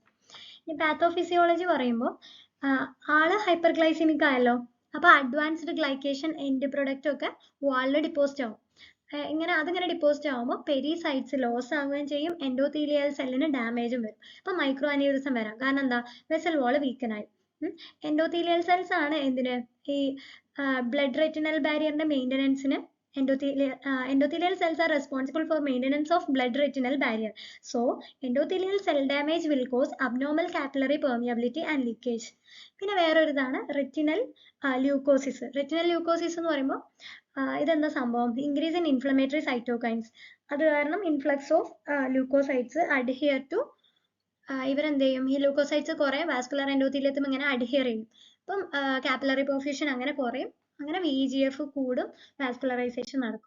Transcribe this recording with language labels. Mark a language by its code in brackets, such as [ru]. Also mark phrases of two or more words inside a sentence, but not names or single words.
[ml] ഇനി പാത്തോഫിസിയോളജി പറയുമ്പോൾ ആള് [en] hyper glycemic [ml] ആയല്ലോ, അപ്പൊ [en] advanced glycation end product [ml] ഒക്കെ വാളിൽ ഡിപ്പോസിറ്റ് ആവും. അതിങ്ങനെ ഡിപ്പോസിറ്റ് ആവുമ്പോൾ [en] pericytes loss [ml] ആവുകയും ചെയ്യും, [en] endothelial cell-ന് [ml] ഡാമേജും വരും. അപ്പൊ [en] micro aneurysm [ml] വരാം. കാരണം എന്താ? [en] vessel wall [ml] വീക്കൻ ആയി. [en] endothelial cells [ml] ആണ് എന്തിന്? ഈ [en] blood retinal barrier-ന്റെ [ml] മെയിൻ്റനൻസിന്. [en] endothelial cells are responsible for maintenance of blood retinal barrier. So, endothelial cell damage will cause abnormal capillary permeability and leakage. [ml] പിന്നെ വേറൊരു ഇതാണ് [en] retinal leukosis. retinal leukosis [ml] എന്ന് പറയുമ്പോൾ ഇതെന്താ സംഭവം? [en] increase in inflammatory cytokines. [ml] അത് കാരണം [en] influx of leukocytes adhere to [ml] ഇവരെന്ത് ചെയ്യും? ഈ ലൂക്കോസൈറ്റ്സ് കുറെ [en] vascular endothelium-ത്തും [ml] ഇങ്ങനെ അഡ്ഹിയർ ചെയ്യും. അപ്പം [en] capillary perfusion [ml] അങ്ങനെ കുറയും, അങ്ങനെ VEGF കൂടും, വാസ്കുലറൈസേഷൻ നടക്കും.